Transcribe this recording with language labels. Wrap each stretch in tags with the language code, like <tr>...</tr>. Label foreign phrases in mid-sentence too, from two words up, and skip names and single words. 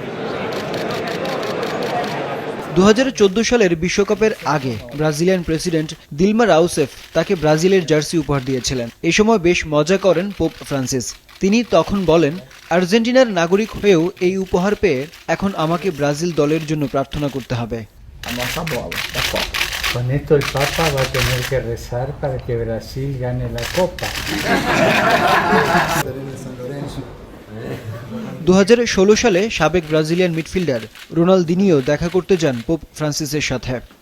<bn>২০১৪ সালের বিশ্বকাপের আগে ব্রাজিলিয়ান প্রেসিডেন্ট দিলমা রাউসেফ তাকে ব্রাজিলের জার্সি উপহার দিয়েছিলেন। এ সময় বেশ মজা করেন পোপ ফ্রান্সিস। তিনি তখন বলেন, আর্জেন্টিনার নাগরিক হয়েও এই উপহার পেয়ে এখন আমাকে ব্রাজিল দলের জন্য প্রার্থনা করতে হবে।</bn> <es>Con esto el Papa va a tener que rezar para que Brasil gane la Copa.</es> <bn>২০১৬ সালে সাবেক ব্রাজিলিয়ান মিডফিল্ডার রোনালদিনিও দেখা করতে যান পোপ ফ্রান্সিসের সাথে।</bn>